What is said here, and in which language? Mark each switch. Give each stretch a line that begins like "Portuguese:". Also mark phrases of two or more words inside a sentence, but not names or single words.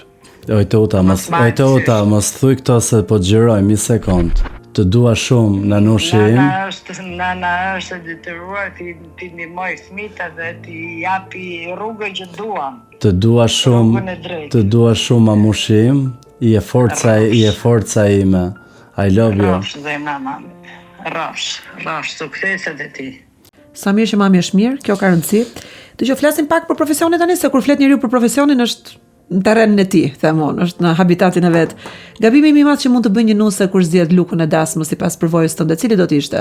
Albanian: Oj Tuta, mos thuj këto se po xhiroj një sekond. Të dua shumë, Nanushi. Nana është e detyruar ti ndihmoj fëmijët dhe ti japi rrugën që duan. Të dua shumë mamushi im. I e forca ime.
English: I love you.
Albanian: Rafsh dhe mama. Rafsh, sukseset e ti. Sa mirë që mami është mirë, kjo ka rëndësi. Dëgjoj, flasim pak për profesionin tani, se kur flet njeriu për profesionin është në terrenin e tij, them unë, është në habitatin e vet. Gabimi më i madh që mund të bëjë një nuse kur zgjedh lukun e dasmës sipas përvojës tënde, cili do të ishte?